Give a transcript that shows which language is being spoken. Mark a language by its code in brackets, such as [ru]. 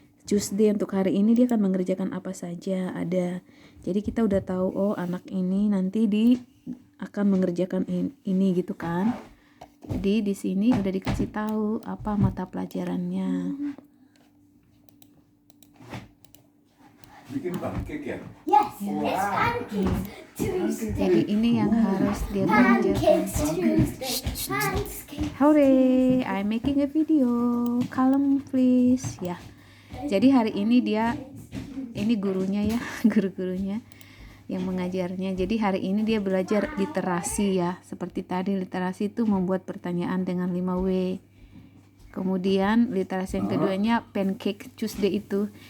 [id] Tuesday untuk hari ini dia akan mengerjakan apa saja ada. Jadi kita udah tahu anak ini nanti akan mengerjakan ini gitu kan. Jadi di sini udah dikasih tahu apa mata pelajarannya. Bikin pancake ya? [en] Yes, it's pancakes Tuesday. [id] Jadi ini yang harus dia kerjakan. [en] Pancakes Tuesday. Pancakes. Hooray, I'm making a video. Calm please. Ya. [id] Jadi hari ini ini gurunya ya, guru-gurunya yang mengajarnya. Jadi hari ini dia belajar literasi ya. Seperti tadi, literasi itu membuat pertanyaan dengan 5W. Kemudian literasi yang keduanya pancake Tuesday itu.